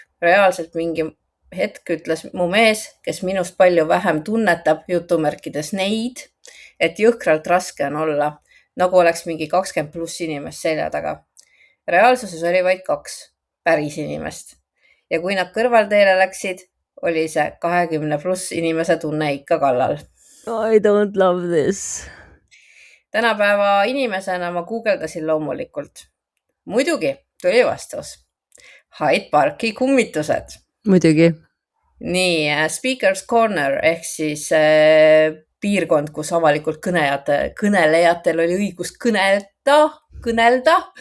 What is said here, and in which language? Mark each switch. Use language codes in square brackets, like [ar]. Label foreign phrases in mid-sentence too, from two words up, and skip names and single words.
[et] Reaalselt mingi hetk ütles mu mees, kes minust palju vähem tunnetab jutumärkides neid, et jõhkralt raske on olla, nagu oleks mingi 20+ inimest selja taga. Reaalsuses oli vaid 2 päris inimest. Ja kui nad kõrvalteele läksid, oli see 20+ inimese tunne ikka kallal. [en] I don't love this. [et] Tänapäeva inimesena ma guugeldasin loomulikult. Muidugi tuli vastus. Hyde Parki kummitused. Muidugi. Nii, Speaker's Corner ehk siis piirkond, kus avalikult kõnelejatel oli õigus kõnelda.